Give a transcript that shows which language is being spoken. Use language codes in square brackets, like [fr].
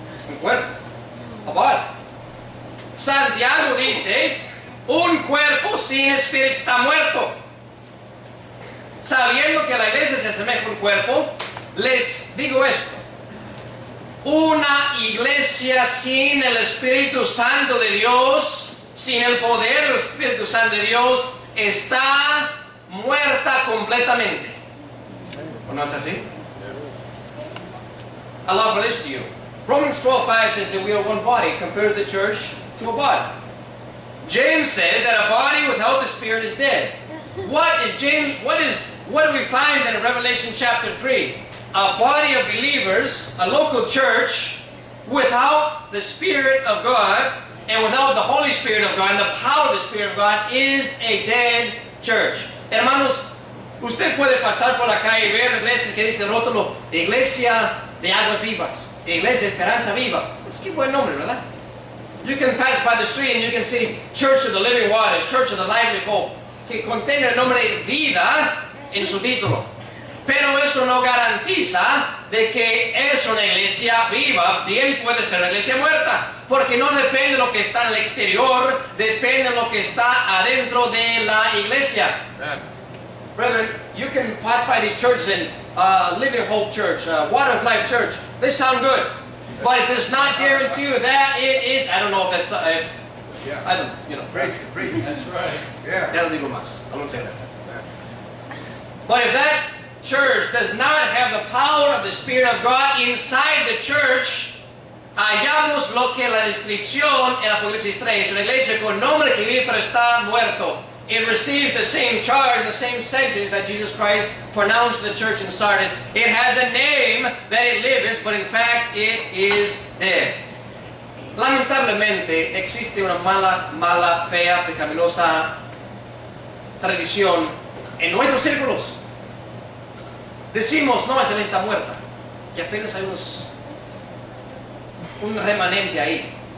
[es] Un cuerpo. [en] A body. [es] Santiago dice, un cuerpo sin espíritu está muerto. Sabiendo que la iglesia se asemeja a un cuerpo, les digo esto. Una iglesia sin el Espíritu Santo de Dios, sin el poder del Espíritu Santo de Dios, está muerta completamente. ¿O no es así? [en] I'll offer this to you. Romans 12:5 says that we are one body, compares the church to a body. James says that a body without the Spirit is dead. What do we find in Revelation chapter 3? A body of believers, a local church, without the Spirit of God and without the Holy Spirit of God and the power of the Spirit of God is a dead church. [es] Hermanos, usted puede pasar por la calle y ver iglesias que dice rótulo, Iglesia de Aguas Vivas, Iglesia de Esperanza Viva. Es que buen nombre, ¿verdad? [en] You can pass by the street and you can see Church of the Living Waters, Church of the Lively Hope. [es] que contenga el nombre de vida en su título. Pero eso no garantiza de que es una iglesia viva. Bien puede ser una iglesia muerta, porque no depende de lo que está en el exterior, depende de lo que está adentro de la iglesia. [en] Brethren, you can pass by these churches in Living Hope Church, Water of Life Church. They sound good, but it does not guarantee you that it is. I don't know if that's I don't, Preach. That's right. Yeah. [es] Ya no digo más. [en] I won't say that. But if that church does not have the power of the Spirit of God inside the church, [es] hallamos lo que la descripción en Apocalipsis 3, una iglesia con nombre que vive pero está muerto. [en] It receives the same charge, the same sentence that Jesus Christ pronounced to the church in Sardis. It has a name that it lives, but in fact it is dead. [es] Lamentablemente existe una mala, fea, pecaminosa tradición en nuestros círculos. Decimos, no, esa iglesia está muerta, que apenas hay un remanente ahí.